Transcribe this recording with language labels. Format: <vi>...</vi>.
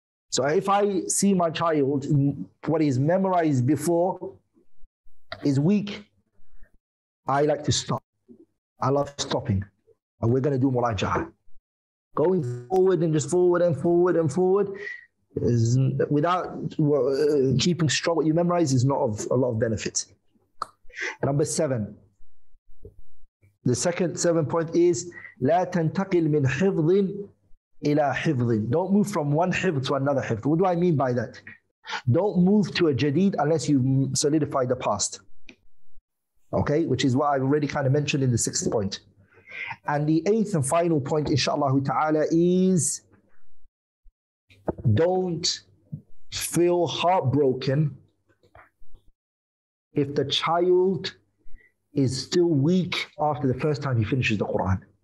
<en>So if I see my child, what he's memorized before is weak, I like to stop. I love stopping. And we're going to do muraja'ah. Going forward and just forward and forward and forward is without keeping strong what you memorize is not of a lot of benefit. Number 7. The second 7 point is</en> <ar>لا تنتقل من حفظ إلى حفظ.</ar> <en>Don't move from one hifz to another hifz. What do I mean by that? Don't move to a jadid unless you solidify the past. Okay, which is what I've already kind of mentioned in the 6th point. And the 8th and final point, inshallah ta'ala, is don't feel heartbroken if the child is still weak after the first time he finishes the Qur'an.</en>